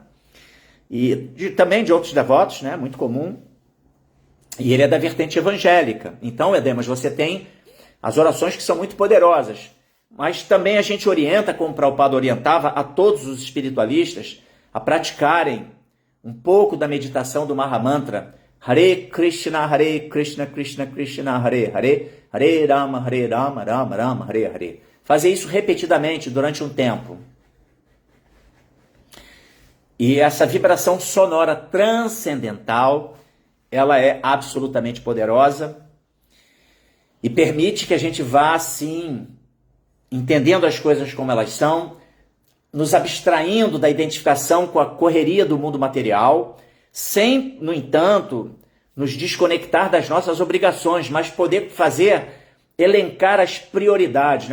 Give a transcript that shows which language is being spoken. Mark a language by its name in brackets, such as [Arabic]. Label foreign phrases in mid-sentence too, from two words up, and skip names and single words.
[Portuguese] E também de outros devotos, né? Muito comum. E ele é da vertente evangélica. Então, Ademas, você tem as orações que são muito poderosas. Mas também a gente orienta, como o Prabhupada orientava, a todos os espiritualistas a praticarem um pouco da meditação do Mahamantra [Sanskrit] Hare Krishna, Krishna Krishna, Hare Hare, Hare Rama, Rama Rama, Hare Hare. [Portuguese] Fazer isso repetidamente durante um tempo. E essa vibração sonora transcendental, ela é absolutamente poderosa e permite que a gente vá, assim, entendendo as coisas como elas são, nos abstraindo da identificação com a correria do mundo material, sem, no entanto, nos desconectar das nossas obrigações, mas poder elencar as prioridades, né?